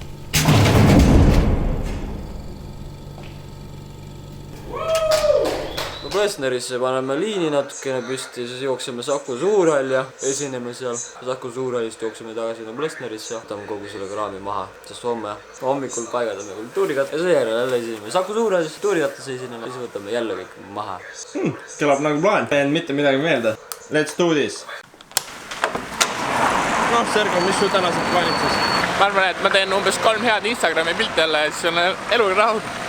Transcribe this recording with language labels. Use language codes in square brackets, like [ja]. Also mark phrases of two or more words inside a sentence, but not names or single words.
[et] Plesnerisse paneme liini natukene püsti, siis jookseme Saku Suurhall ja esineme seal. Saku Suurhallist jookseme tagasi Plesnerisse, võtame kogu selle kraami maha, sest homme hommikul paigaldame kultuurikat ja seejärel jälle esineme Saku Suurhallis, kultuurikattes esineme, siis võtame jälle kõik maha. Kõlab nagu plaan. Ei jäänud mitte midagi meelde. [en] Let's do this! [et] Noh, Sergo, mis sul tänased plaanid siis? Ma arvan, et ma teen umbes 3 head Instagrami pilti jälle ja siis on elu rahul.